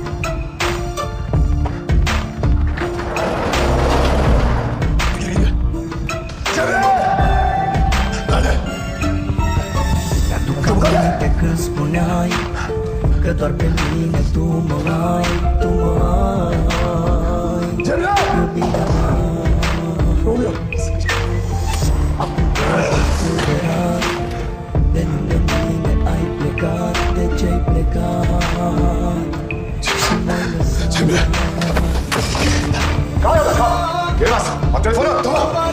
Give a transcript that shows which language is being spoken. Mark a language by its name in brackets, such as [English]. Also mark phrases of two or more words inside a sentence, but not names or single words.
[Turkish] Geri gir. Cemre! Nerede? [Romanian] Mi-aduc aminte când spuneai că doar pe mine tu mă ai, tu mă ai, Cemre! iubirea mea. [Turkish] Ne oluyor? [Romanian] Acum fulgerat, de lângă mine ai plecat. De ce-ai plecat și m-ai lăsat? [Turkish] Cemre! Kal ya da kal! Geri bas! At telefonu! Tamam!